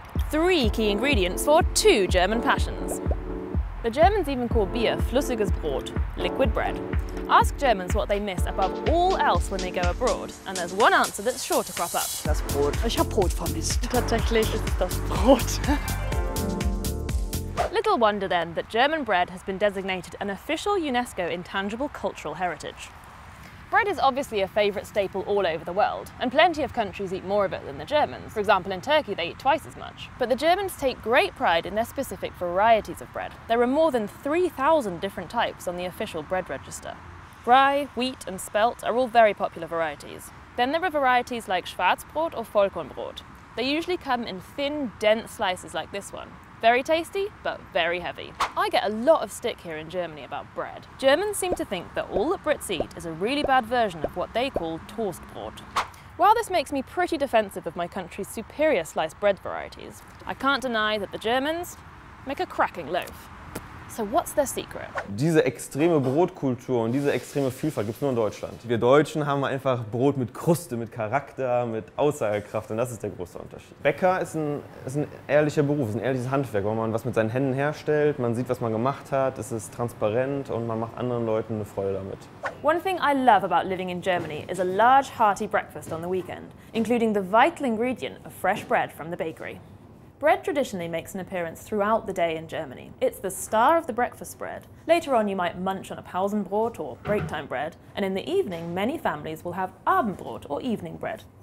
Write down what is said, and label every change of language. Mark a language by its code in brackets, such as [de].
[en] 3 key ingredients for 2 German passions. The Germans even call beer [de] flüssiges Brot, [en] liquid bread. Ask Germans what they miss above all else when they go abroad, and there's one answer that's sure to crop up. [de] Das Brot. Ich habe Brot vermisst. Tatsächlich ist es das Brot. [en] Little wonder then that German bread has been designated an official UNESCO intangible cultural heritage. Bread is obviously a favourite staple all over the world, and plenty of countries eat more of it than the Germans. For example, in Turkey they eat twice as much. But the Germans take great pride in their specific varieties of bread. There are more than 3,000 different types on the official bread register. Rye, wheat and spelt are all very popular varieties. Then there are varieties like Schwarzbrot or Vollkornbrot. They usually come in thin, dense slices like this one. Very tasty, but very heavy. I get a lot of stick here in Germany about bread. Germans seem to think that all that Brits eat is a really bad version of what they call Toastbrot. While this makes me pretty defensive of my country's superior sliced bread varieties, I can't deny that the Germans make a cracking loaf. So what's their secret? [de] Diese extreme Brotkultur und diese extreme Vielfalt gibt es nur in Deutschland. Wir Deutschen haben einfach Brot mit Kruste, mit Charakter, mit Aussagekraft und das ist der große Unterschied. Bäcker ist ein ehrlicher Beruf, ist ein ehrliches Handwerk, wo man was mit seinen Händen herstellt, man sieht, was man gemacht hat, es ist transparent und man macht anderen Leuten eine Freude damit. [en] One thing I love about living in Germany is a large hearty breakfast on the weekend, including the vital ingredient of fresh bread from the bakery. Bread traditionally makes an appearance throughout the day in Germany. It's the star of the breakfast spread. Later on you might munch on a Pausenbrot or break time bread, and in the evening many families will have Abendbrot or evening bread.